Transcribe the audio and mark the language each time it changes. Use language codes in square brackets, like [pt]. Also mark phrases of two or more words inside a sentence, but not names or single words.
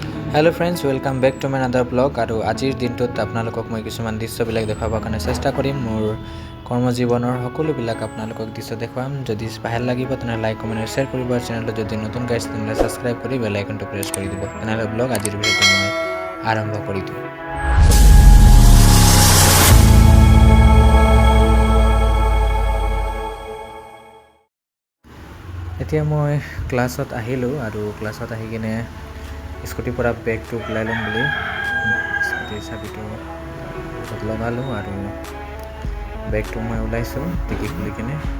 [en] hello friends welcome back to my other vlog [as] আৰু আজিৰ দিন আপোনালোক মই কিছুমান দৃশ্যবিলাক দেখুৱাব কাৰণ চেষ্টা কৰিম মোৰ কৰ্মজীৱনৰ সকলোবিলাক আপোনালোক দৃশ্য দেখুৱাম যদি ভাল লাগিব তেন্তে [en] like comment share [as] কৰিব চেনেল যদি নতুন গাইজ তেন্তে চাবস্ক্ৰাইব কৰি [en] bell iconটো [as] প্ৰেছ কৰি দিব তেন্তে ব্লগ আজিৰ ভিডিঅ' মই আৰম্ভ কৰি দিওঁ। এতিয়া মই ক্লাছত আহিলোঁ আৰু ক্লাছত আহি কিনে স্কুটিৰ পৰা বেগটো ওলাই ল'ম বুলি স্কুটিৰ চাবিটো লগালোঁ আৰু বেগটো মই ওলাইছোঁ টিকি খুলি কিনে।